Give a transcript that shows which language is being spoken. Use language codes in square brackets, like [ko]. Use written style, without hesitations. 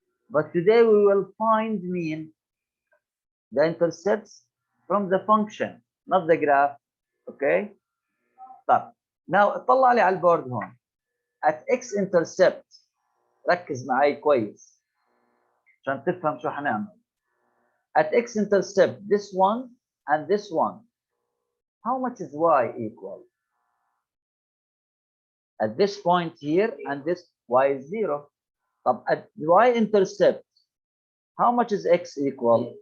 [en] But today we will find the intercepts from the function, not the graph. Okay? [ar] طب [en] now [ar] اطلع لي على البورد هون. [en] At x intercept [ar] ركز معي كويس عشان تفهم شو حنعمل. [en] At x intercept this one and this one, how much is y equal? At this point here and this y is 0. طب at y intercept, how much is x equal?